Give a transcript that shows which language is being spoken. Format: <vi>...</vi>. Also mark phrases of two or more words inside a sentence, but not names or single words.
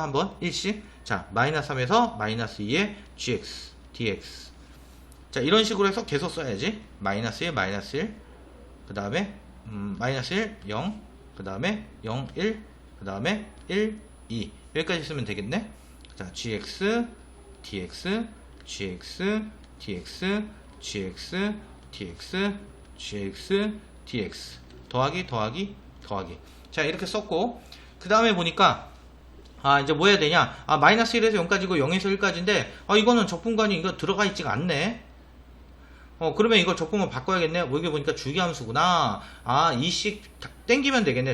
<ko>한번 1씩. 자, 마이너스 3에서 마이너스 2의 gx, dx. 자, 이런 식으로 해서 계속 써야지. 마이너스 1, 마이너스 1. 그 다음에, 마이너스 1, 0. 그 다음에 0, 1, 그 다음에 1, 2 여기까지 쓰면 되겠네. 자, gx, dx, gx, dx, gx, dx, gx, dx 더하기 자, 이렇게 썼고, 그 다음에 보니까, 이제 뭐 해야 되냐? 마이너스 1에서 0까지고 0에서 1까지인데, 이거는 적분관이 이거 들어가 있지가 않네? 그러면 이거 적분관 바꿔야겠네? 뭐 여기 보니까 주기함수구나. 이씩 땡기면 되겠네.</ko>